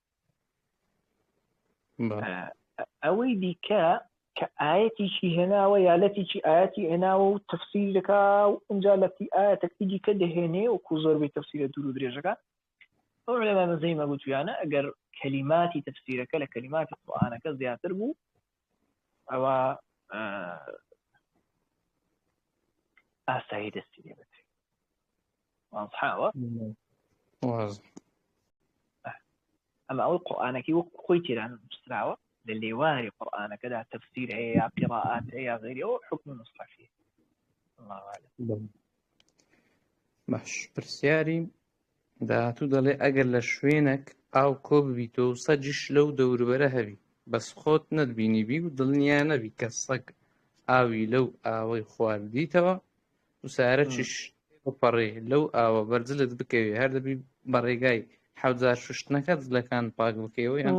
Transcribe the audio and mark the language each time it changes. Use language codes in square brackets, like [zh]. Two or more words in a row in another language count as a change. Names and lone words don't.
[ckb] ئەوەی دیکە کە ئاەتێکی هێناوە یا لەتێکی ئاەتی هێناوە و تەفسیر دەکا و ئەنجا لەتی ئاەتێکی دیکە دەهێنێ وەکو زۆربەی تەفسیرە دوور و درێژەکە ئەو عولەما مەذهەبی مەگوتویانە ئەگەر کەلیماتی تەفسیرەکە لە کەلیماتی قورئانەکە زیاتر بوو ئەوە ئاسایی دەستی لێ بدرێت واضحاوە ئەمە ئەوەی قورئانەکەی وەکو خۆی تێدا نووسراوە لە لێواری قورئانەکەدا تەفسیر هەیە یا قیراءات هەیە یا غەیری ئەوە حکم مصحفی [ar] الله أعلم [ckb] باش پرسیاری داهاتوو دەڵێ ئەگەر لە شوێنێک ئاو کۆ ببیتەوە و سەگیش لەو دەوروبەرە هەبی بەس خۆت نەتبینیبی و دڵنیا نەبی کە سەگ ئاوی لەو ئاوەی خواردیتەوە و سارە چش بپەڕێ لەو ئاوە بەرجلت بکەوێ هەر دەبی بەڕێگای 70 شوشتنەکە جلەکان پاک بکەوە یان